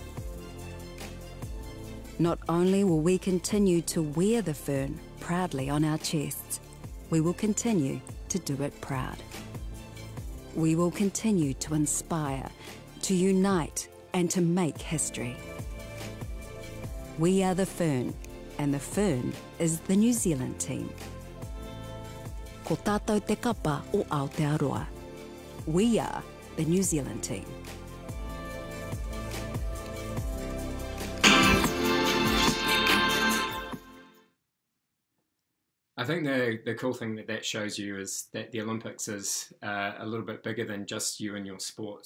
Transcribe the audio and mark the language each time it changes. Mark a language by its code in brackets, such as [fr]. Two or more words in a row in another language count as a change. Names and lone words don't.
[en] Not only will we continue to wear the fern proudly on our chests, we will continue to do it proud. We will continue to inspire, to unite, and to make history. We are the fern, and the fern is the New Zealand team. [mi] Ko tātou te kapa o Aotearoa. [en] We are the New Zealand team. I think the cool thing that shows you is that the Olympics is a little bit bigger than just you and your sport.